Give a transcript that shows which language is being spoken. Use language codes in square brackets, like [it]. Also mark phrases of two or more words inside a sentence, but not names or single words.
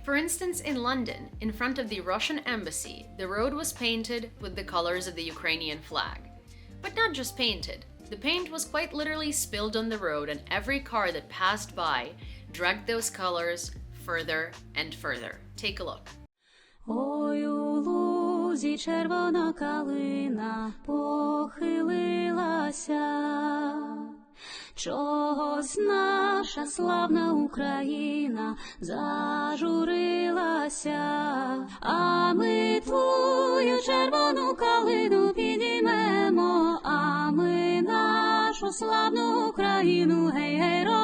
[en] For instance, in London, in front of the Russian embassy, the road was painted with the colors of the Ukrainian flag. But not just painted. The paint was quite literally spilled on the road, and every car that passed by dragged those colors further and further. Take a look. [uk] Ой, у лузі червона калина похилилася. Чогось наша славна Україна зажурилася, а ми твою червону калину підіймемо, а ми нашу славну Україну гей-гей